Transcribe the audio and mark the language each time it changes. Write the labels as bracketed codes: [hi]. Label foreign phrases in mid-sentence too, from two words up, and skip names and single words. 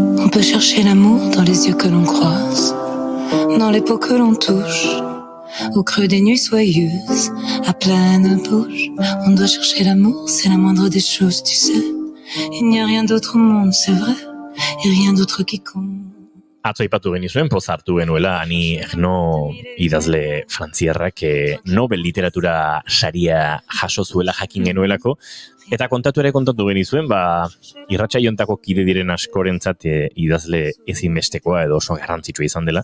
[fr] peut chercher l'amour dans les yeux que l'on croise, dans les peaux que l'on touche, au creux des nuits soyeuses, à pleine bouche. On doit chercher l'amour, c'est la moindre des choses, tu sais. Il n'y a rien d'autre au monde, c'est vrai, et rien d'autre qui compte. [eu] Atzo aipatu genizuen, poz hartu genuela, ani Erno idazle frantziarrak Nobel literatura saria jaso zuela jakin genuelako, eta kontatu genizuen, irratsaiontako kide diren askorentzat idazle ezinbestekoa edo oso garrantzitsua izan dela.